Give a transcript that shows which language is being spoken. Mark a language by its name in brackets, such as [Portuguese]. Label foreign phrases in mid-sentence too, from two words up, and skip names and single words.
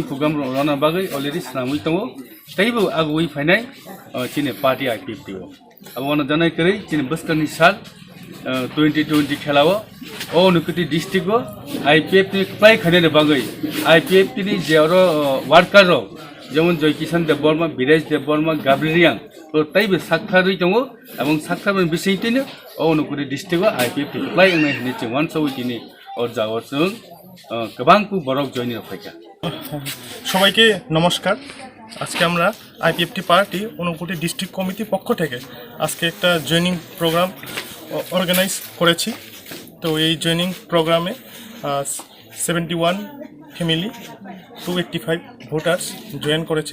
[Kok Borok] प्रोग्राम रना बागै अलरेडी सामुइ दङ तैबो आगुइ फायनाय तिनी पार्टी IPFT अब वन जानाय करै तिनी बस्करनि साल 2020 खेलाव ओ नकुति डिस्ट्रिक्ट IPFT प्राय खाने बागै IPFT नि जेरो वर्कर जेमन जयकिसान देबबर्मा बिराज देबबर्मा गाब्रिरियां तो तैबो साख्रारै दङ एबं साख्राबन बिसैतिनो ओ नकुति डिस्ट्रिक्ट IPFT प्राय एंनाय हने चेवान सौइतिनि और जावरजों गोबांखौ बरक जयनि रफायका [Bangla] সবাইকে নমস্কার আজকে আমরা IPFT পার্টি উনকোটি ডিস্ট্রিক্ট কমিটির পক্ষ থেকে আজকে একটা [English] joining program organize [Bangla] করেছি তো এই [English] joining program-e [Bangla] 71 ফ্যামিলি 285 [English] voters join [Bangla] করেছে